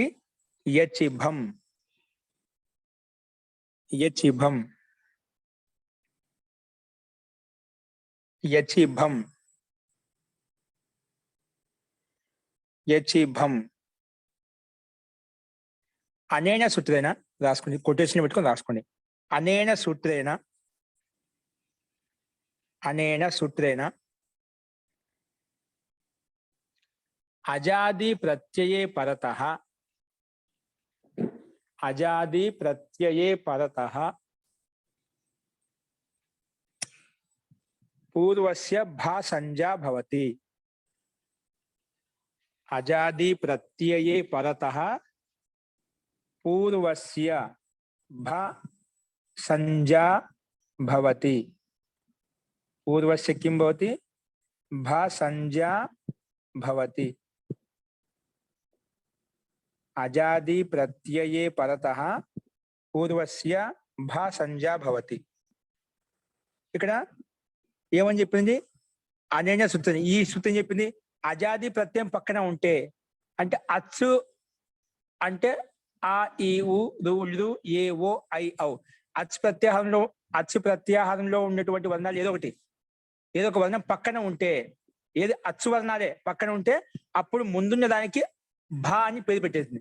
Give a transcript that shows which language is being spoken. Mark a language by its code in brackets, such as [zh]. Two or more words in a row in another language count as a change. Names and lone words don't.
[sa] యచిభం, యచిభం, యచిభం, యచిభం. అనేన సూత్రేణ [te] రాసుకోండి, కొటేషన్ పెట్టుకొని రాసుకోండి. [sa] అనేన సూత్రేణ, అనేన సూత్రేణ अजादि प्रत्यये परतः अजादि प्रत्यये परतः पूर्वस्य भा संज्ञा भवति। अजादि प्रत्यये परतः पूर्वस्य भा संज्ञा भवति। पूर्वस्य किं भवति? भा संज्ञा भवति। अजादि प्रत्यये परतः पूर्वस्य भा संज्ञा भवति। [te] ఇక్కడ ఏమని చెప్పింది? [sa] అనేన సూత్రం. [te] ఈ సూత్రం చెప్పింది అజాది ప్రత్యయం పక్కన ఉంటే, అంటే అచ్చు అంటే ఆ ఈ ఉ రు లు ఏ ఓ ఐ ఔ అచ్చు ప్రత్యాహారంలో ఉన్నటువంటి వర్ణాలు ఏదో ఒక వర్ణం పక్కన ఉంటే, ఏది అచ్చు వర్ణాలే పక్కన ఉంటే అప్పుడు ముందున్న దానికి భా అని పేరు పెట్టేసింది.